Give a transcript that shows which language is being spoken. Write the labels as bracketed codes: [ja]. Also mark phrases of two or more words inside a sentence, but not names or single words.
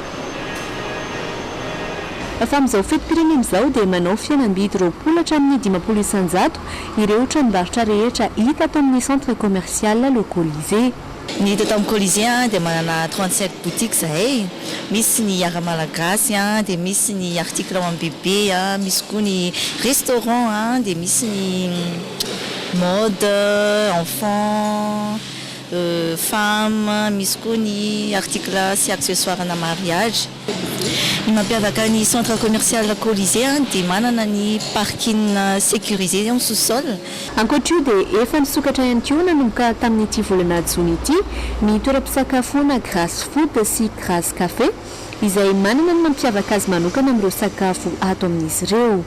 [mg] Fa amin'izao fetim-pirenena izao dia manao fihenam-bidy 20 hatramin'ny 50 isanjato ireo tranombarotra rehetra hita atao amin'ny [fr] centre commercial [mg] Le Colisée. Ny hita tamin'ny Colisée dia manana 37 boutiques zahay. Misy ny ara malagasy dia misy ny article ho an'ny bébé, misy koa ny restaurant dia misy ny [fr] mode enfant, femme, [mg] misy koa ny article sy accessoire ana mariage. Ny mampiavaka ny [fr] centre commercial [mg] Colisée dia manana ny [fr] parking sécurisé [mg] amin'ny sous-sol. Ankoatra io dia efa nisokatra ihany koa nanomboka tamin'ity volana jona ity ny toeram-pisakafoana Grace Food sy Grace Café izay manana ny mampiavaka azy manokana amin'ireo sakafo ato amin'izy ireo.